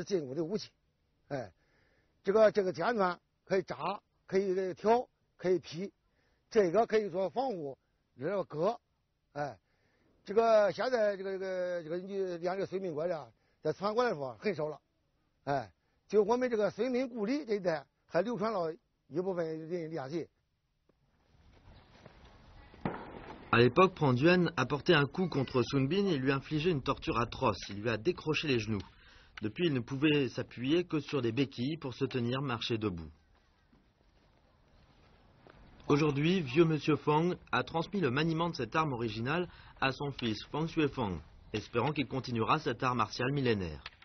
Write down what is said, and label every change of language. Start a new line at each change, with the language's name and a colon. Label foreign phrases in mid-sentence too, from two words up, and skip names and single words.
Chinese: 进攻的武器，哎，这个尖端可以扎，可以挑，可以劈，这个可以说防护这个割，哎，这个现在这个你练这个孙膑拐杖，再传过来说很少了，哎，就我们这个孙膑故里这一带还流传了一部分人练习。
French: À l'époque, Pranduen a porté un coup contre Sun Bin et lui a infligé une torture atroce. Il lui a décroché les genoux. Depuis, il ne pouvait s'appuyer que sur des béquilles pour se tenir marcher debout. Aujourd'hui, vieux monsieur Fang a transmis le maniement de cette arme originale à son fils Fang Xuefang, espérant qu'il continuera cet art martial millénaire.